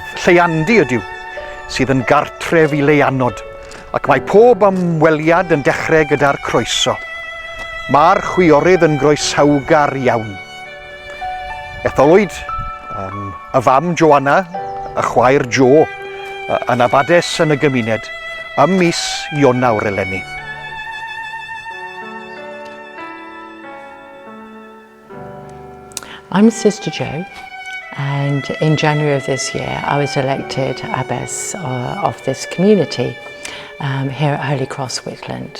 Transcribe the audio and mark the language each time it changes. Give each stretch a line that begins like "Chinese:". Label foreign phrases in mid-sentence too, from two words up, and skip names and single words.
Welsh: Lleiandi ydyw, sydd yn gartref i leianod, ac mae pob ymweliad yn dechrau gyda'r croeso. Mae'r chwiorydd yn groesawgar iawn. Etholwyd y fam Joanna, y chwaer Jo, yn abades yn y gymuned, ym mis Ionawr eleni.
English: I'm Sister Jo, and in January of this year I was elected abbess of this community here at Holy Cross, Whitland.